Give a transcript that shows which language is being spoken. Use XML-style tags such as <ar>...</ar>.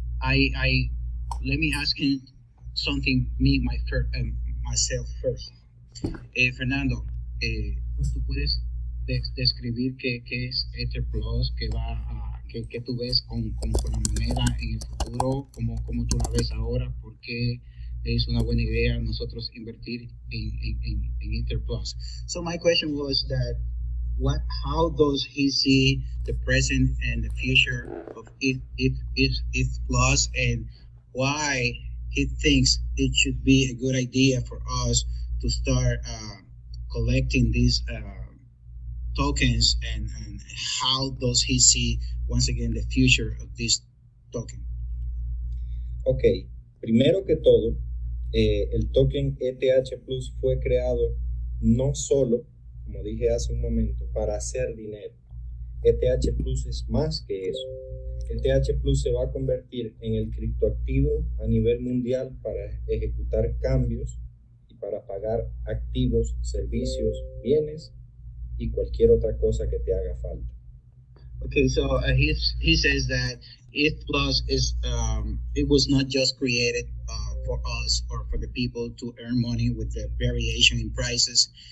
<en>I let me ask him something myself first.</en> <es>Fernando, ¿tú puedes describir qué es ETHPlus, qué tú ves con la moneda en el futuro, cómo tú la ves ahora, por qué es una buena idea nosotros invertir en ETHPlus?</es> <en>So my question was that how does he see the present and the future of ETHPlus, and why he thinks it should be a good idea for us to start collecting these tokens, and how does he see, once again, the future of this token?</en> <es>Ok, primero que todo, el token ETHPlus fue creado no solo, como dije hace un momento, para hacer dinero. ETHPlus es más que eso. ETHPlus se va a convertir en el criptoactivo a nivel mundial para ejecutar cambios y para pagar activos, servicios, bienes y cualquier otra cosa que te haga falta.</es> <en>Okay, so he says that ETHPlus is it was not just created for us or for the people to earn money with the variation in prices.</en>